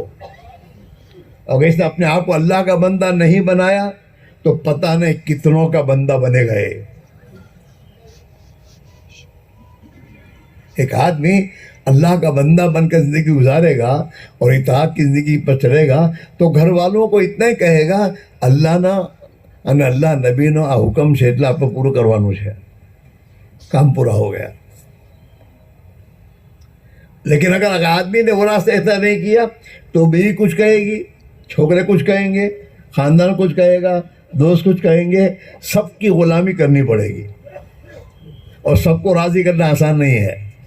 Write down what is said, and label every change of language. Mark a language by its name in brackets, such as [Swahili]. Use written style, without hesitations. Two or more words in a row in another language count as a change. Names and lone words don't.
[Urdu] اگر اس نے اپنے آپ کو اللہ کا بندہ نہیں بنایا تو پتہ نہیں کتنوں کا بندہ بنے گئے. ایک آدمی اللہ کا بندہ بن کر زندگی گزارے گا اور اطاعت کی زندگی پر چلے گا تو گھر والوں کو اتنا ہی کہے گا اللہ نہ અને اللہ نبی [Gujarati] નો આ હુકમ છે એટલે આપણે પૂરું કરવાનું છે, [Urdu] کام پورا ہو گیا. لیکن اگر آدمی نے وہ راستہ اختیار نہیں کیا تو بیوی کچھ کہے گی، چھوکرے کچھ کہیں گے، خاندان کچھ کہے گا، دوست کچھ کہیں گے. سب کی غلامی کرنی پڑے گی اور سب کو راضی کرنا آسان نہیں ہے.